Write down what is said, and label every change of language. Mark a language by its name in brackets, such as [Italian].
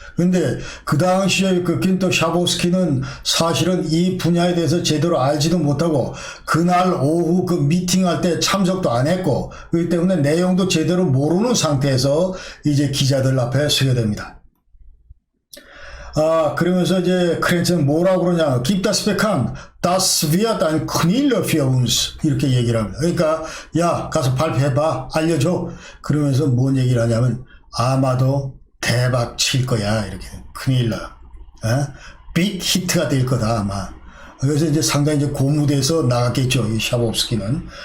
[Korean] 근데 그 당시에 그 귄터 샤보스키는 사실은 이 분야에 대해서 제대로 알지도 못하고 그날 오후 그 미팅할 때 참석도 안 했고 그렇기 때문에 내용도 제대로 모르는 상태에서 이제 기자들 앞에 서게 됩니다. 그러면서 이제 크렌츠는 뭐라고 그러냐. [German] Gib das bekannt. Das wird ein Knüller für uns. [Korean] 이렇게 얘기를 합니다. 그러니까, 야, 가서 발표해봐. 알려줘. 그러면서 뭔 얘기를 하냐면, 아마도 대박 칠 거야. 이렇게. 큰일러. 빅 히트가 될 거다, 아마. 그래서 이제 상당히 이제 고무돼서 나갔겠죠. 이 샤법스키는.